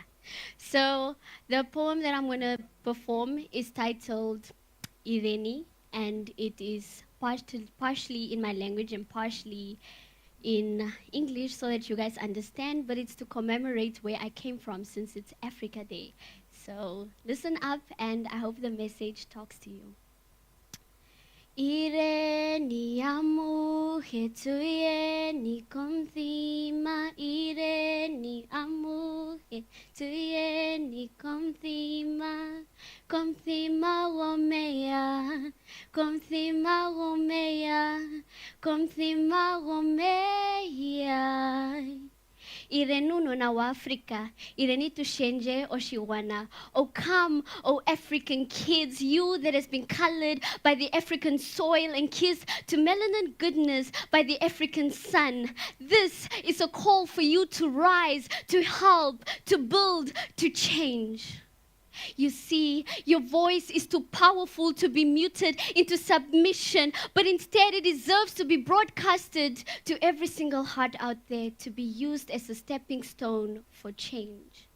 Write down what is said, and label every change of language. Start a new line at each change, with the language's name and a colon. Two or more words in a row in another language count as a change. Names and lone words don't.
English: So the poem that I'm going to perform is titled Ireni, and it is partially in my language and partially in English so that you guys understand, but it's to commemorate where I came from since it's Africa Day. So listen up, and I hope the message talks to you.
Ndonga: Ireni amuhe tuyeni komthima, Ireni amuhe tuyeni komthima, komthima womeya Komthima gomeya, komthima gomeya. Irenuno na wa Africa, irenitu shenje oshiwana.
English: Oh come, oh African kids, you that has been colored by the African soil and kissed to melanin goodness by the African sun. This is a call for you to rise, to help, to build, to change. You see, your voice is too powerful to be muted into submission, but instead it deserves to be broadcasted to every single heart out there to be used as a stepping stone for change.